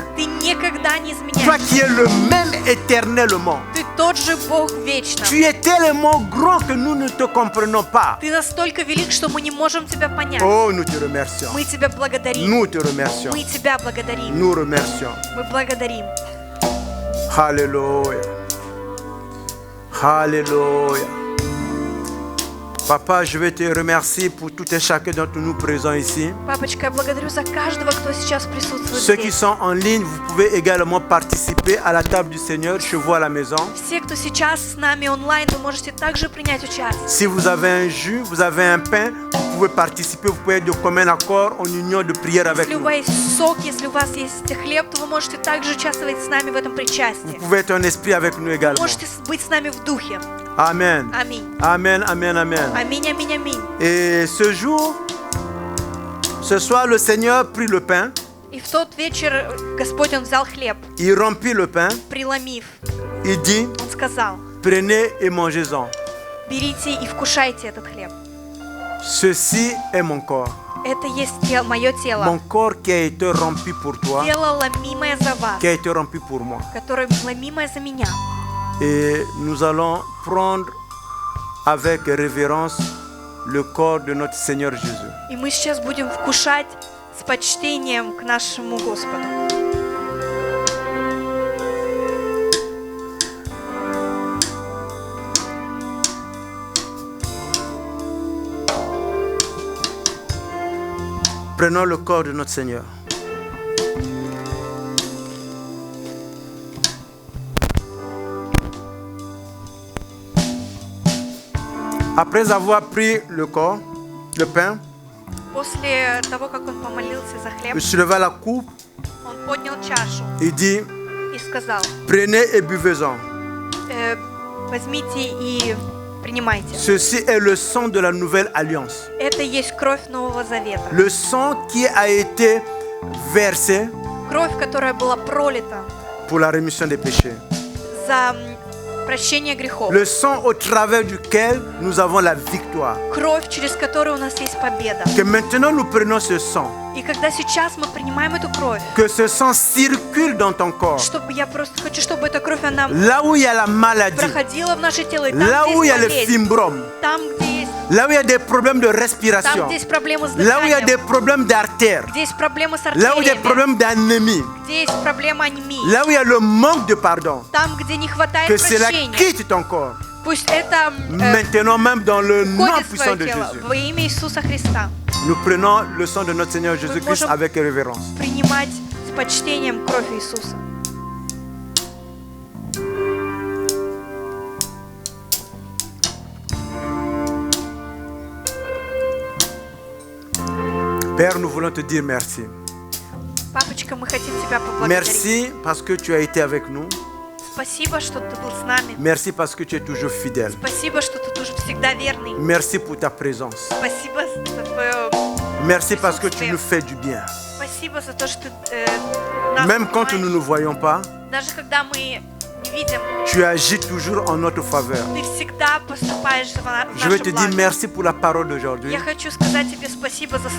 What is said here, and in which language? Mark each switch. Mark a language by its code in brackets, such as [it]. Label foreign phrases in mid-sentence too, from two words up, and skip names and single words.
[ru] Ты никогда не [fr] toi [ru] изменяешься. [fr] qui es le même éternellement. [ru] Ты тот же Бог вечно. [fr] Tu es tellement grand que nous ne te comprenons pas. [ru] Ты настолько велик, что мы не можем тебя понять. [fr] Oh, nous te remercions. [ru] Мы тебя благодарим. [fr] Nous te remercions. [ru] Мы тебя благодарим. [fr] Nous remercions. [ru] Мы благодарим. [fr] Alléluia. Alléluia. Papa, je vais te remercier pour tout et chacun d'entre nous présents ici. [ru] Папочка, я благодарю за каждого, кто сейчас присутствует [fr] Ceux qui [ru] здесь. [fr] sont en ligne, vous pouvez également participer à la table du Seigneur chez vous à la maison. [ru] Все, кто сейчас с нами онлайн, вы можете также принять участие. [fr] Si vous avez un jus, vous avez un pain, vous pouvez participer, vous pouvez être de commun accord en union de prière avec [ru] Если у [fr] nous. [ru] вас есть сок, если у вас есть хлеб, то вы можете также участвовать с нами в этом [fr] Vous [ru] причастии. [fr] pouvez être un esprit avec nous également. [ru] Можете быть с нами в духе. [fr] Amen. [ru] Аминь. [fr] Amen, amen, amen. [ru] Аминь, аминь, аминь. [fr] Et ce jour, ce soir, le Seigneur prit le pain, [ru] И в тот вечер Господь, Он взял хлеб, [fr] il rompit le pain, [ru] преломив, [fr] il dit, [ru] Он сказал: [fr] prenez et mangez-en. [ru] берите и вкушайте этот хлеб. [fr] Ceci est mon corps. [ru] Это есть мое тело. [fr] Mon corps qui a été rompu pour toi, [ru] Тело, ломимое за вас, [fr] qui a été rompu pour moi. [ru] которое ломимое за меня. [fr] Et nous allons prendre avec révérence le corps de notre Seigneur Jésus. [ru] И мы сейчас будем вкушать с почтением к нашему Господу. [fr] Prenons le corps de notre Seigneur. Après avoir pris le corps, le pain, [ru] После того, как он помолился за хлеб, [fr] il souleva la coupe [ru] он поднял чашу [fr] et dit, [ru] и сказал: [fr] prenez et buvez-en. [ru] возьмите и принимайте. [fr] Ceci est le sang de la nouvelle alliance. [ru] Это есть кровь Нового Завета. [fr] Le sang qui a été versé [ru] Кровь, которая была пролита [fr] pour la rémission des péchés. [ru] за прощение грехов. [fr] Le sang au travers duquel nous avons la victoire. [ru] Кровь, через которую у нас есть победа. [fr] Que maintenant nous prenons ce sang. [ru] И когда сейчас мы принимаем эту кровь, [fr] Que ce sang circule dans ton corps. [ru] чтобы я просто хочу, чтобы эта кровь, она [fr] Là où il y a la maladie, [ru] проходила в наше тело, и там, [fr] là [ru] где [fr] où il y a [ru] есть [fr] le [ru] болезнь, [fr] fibrome, [ru] там, где есть [fr] Là où il y a des problèmes de [ru] Там, [fr] respiration. [ru] где есть проблемы с [fr] Là où il y a des [ru] дыханием, [fr] problèmes d'artère. [ru] где есть проблемы с [fr] Là où il y a des [ru] артериями, [fr] problèmes d'anémie. [ru] где есть проблема анемии, [fr] Là où il y a le manque de pardon. [ru] там, где не хватает [fr] Que cela [ru] прощения, [fr] quitte ton corps. [ru] пусть это [fr] Maintenant même dans le nom [ru] входит в [fr] puissant [ru] твое [fr] de [ru] тело [fr] Jésus. [ru] во имя Иисуса Христа. [fr] Nous prenons le sang de notre Seigneur Jésus-Christ [ru] можем- [fr] avec révérence. [ru] Принимать с почтением кровь Иисуса. [fr] Père, nous voulons te dire merci. [ru] Папочка, мы хотим Тебя поблагодарить. [fr] Merci parce que tu as été avec nous. [ru] Спасибо, что Ты был с нами. [fr] Merci parce que tu es toujours fidèle. [ru] Спасибо, что Ты тоже всегда верный. [fr] Merci pour ta présence. [ru] Спасибо за Твое... [fr] Merci parce que tu nous fais du bien. [ru] Спасибо за то, что Ты нас [fr] Même quand nous [ru] понимаешь. [fr] ne nous voyons pas, [ru] Даже когда мы не видим, [fr] tu agis toujours en notre faveur. [ru] Ты всегда поступаешь в [fr] Je veux [ru] наше [fr] te dire [ru] благо. [fr] merci pour la parole d'aujourd'hui. [ru] Я хочу сказать Тебе спасибо за